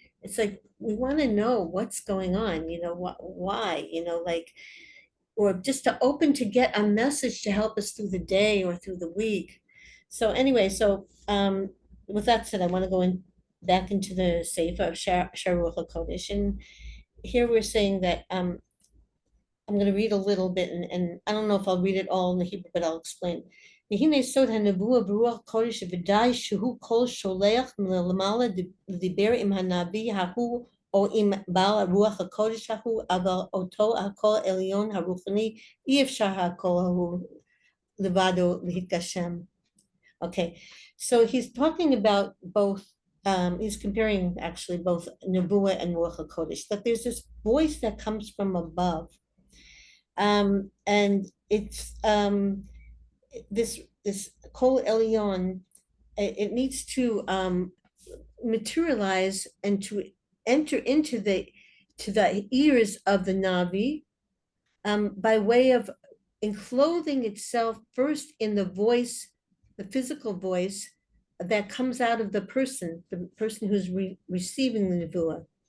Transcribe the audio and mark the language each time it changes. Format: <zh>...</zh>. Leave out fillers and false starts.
<en>It's like we want to know what's going on, why, like, or just to open to get a message to help us through the day or through the week. So anyway, with that said, I want to go back into the Sefer of Shaarei Kedushah, and here we're saying that I'm going to read a little bit, and I don't know if I'll read it all in the Hebrew, but I'll explain.</en> <he>והנה סוד הנבואה ברוח קודש ודאי שהוא כל שולח מלמעלה לדיבר עם הנביא ההוא או עם בעל הרוח הקודש ההוא, אבל אותו הקול העליון הרוחני אי אפשר הקול ההוא לבדו להתגשם.</he> <en>Okay, so he's talking about both, he's comparing actually both Nebuah and Ruach HaKodesh, that there's this voice that comes from above. And it's this Kol Elyon, it needs to materialize and to enter into the ears of the Navi by way of enclothing itself first in the voice, the physical voice that comes out of the person who's receiving the Nebuah.</en>